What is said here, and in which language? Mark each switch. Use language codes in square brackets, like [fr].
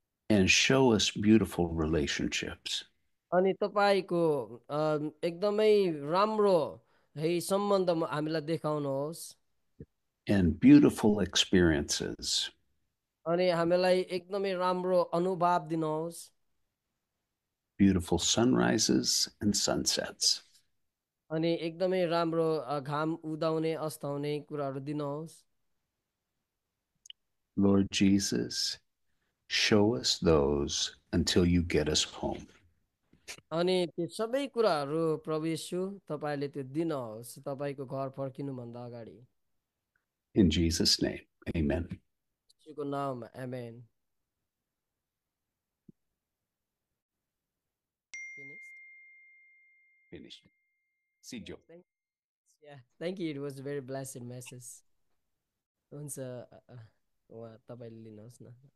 [en] and show us beautiful relationships. [ne] अनि तपाईको एकदमै राम्रो है सम्बन्ध हामीलाई देखाउनुहोस्। [en] And beautiful experiences. [ne] अनि हामीलाई एकदमै राम्रो अनुभव दिनुहोस्। [en] Beautiful sunrises and sunsets. [ne] अनि एकदमै राम्रो घाम उदाउने अस्ताउने कुराहरू दिनुहोस्। [en] Lord Jesus, show us those until you get us home. [ne] अनि त्यो सबै कुराहरू प्रभु येशू तपाईले त्यो दिनुहोस् तपाईको घर फर्किनु भन्दा अगाडि। [en] In Jesus' name, amen. [ne] येशूको नाममा आमेन। [en] Finished. See Joe. Yeah, thank you. It was a very blessed message. [ne] हुन्छ उहाँ तपाईले लिनुहोस् न।